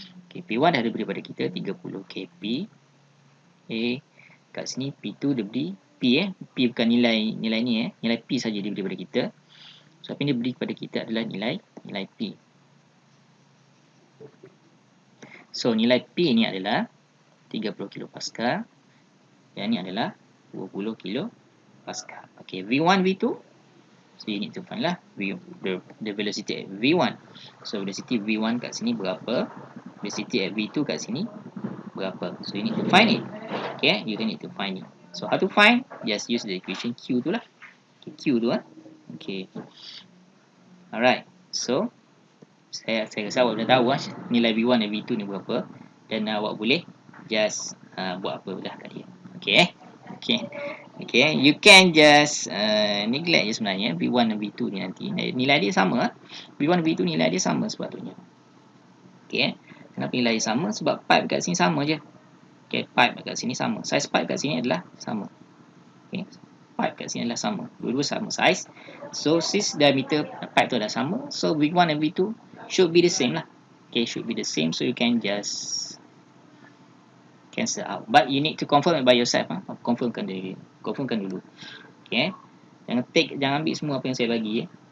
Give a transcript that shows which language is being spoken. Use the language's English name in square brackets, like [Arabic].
[Malay] Okay, P1 dah diberi pada kita 30 kP. Kat sini P2 diberi P P bukan nilai ni nilai P saja diberi pada kita. So apa yang diberi pada kita adalah nilai P. So nilai P ni adalah 30 kilo Pascal. Yang ni adalah 20 kilo Pascal. [English] Okay, V1, V2. So you need to find [Malay] lah [English] the velocity at V1. So velocity V1 [Malay] kat sini berapa? [English] Velocity at V2 kat sini berapa? So you need to find it. Okay, you need to find it. So how to find? Just use the equation Q [Malay] tu lah. [English] Okay, Q tu Okay. Alright. [Malay] So saya rasa awak dah tahu nilai V1 dan V2 ni berapa. Dan awak boleh just buat apa dah kat dia. Okay. [English] You can just neglect [Malay] je sebenarnya V1 dan V2 ni nanti. Nilai dia sama. V1 dan V2 nilai dia sama sepatutnya. Okay. Kenapa nilai dia sama? Sebab pipe kat sini sama je. Okay. Pipe kat sini sama. Size pipe kat sini adalah sama. Okay. Pipe kat sini adalah sama. Dua-dua sama size. [English] So since diameter [Malay] pipe tu adalah sama, [English] so V1 dan V2 should be the same lah. Okay. Should be the same. So you can just cancel out. But you need to confirm it by yourself. [Malay] Confirmkan dulu. Okay. Jangan ambil semua apa yang saya bagi.